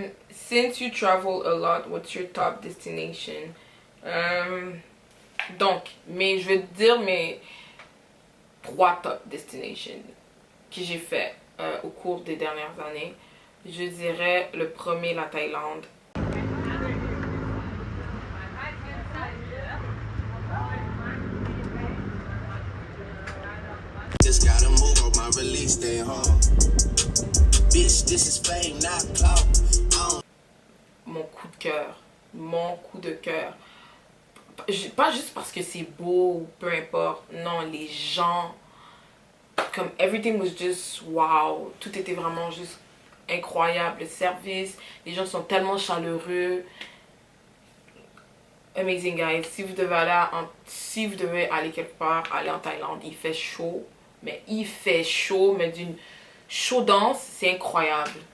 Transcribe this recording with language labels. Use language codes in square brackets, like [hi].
[en] Since you travel a lot, what's your top destination? [fr] Donc, mais je vais te dire mes 3 top destinations que j'ai fait au cours des dernières années. Je dirais le premier, la Thaïlande. [en] just gotta move on my release day home. Bitch, this is fame, not clout. [fr] Mon coup de cœur. Mon coup de cœur. Pas juste parce que c'est beau ou peu importe. Non, les gens. Comme [en] everything was just wow. [fr] Tout était vraiment juste incroyable. Le service, les gens sont tellement chaleureux. [en] Amazing guys. [fr] Si vous devez aller quelque part, aller en Thaïlande, il fait chaud. Mais il fait chaud, mais d'une chaudance, c'est incroyable.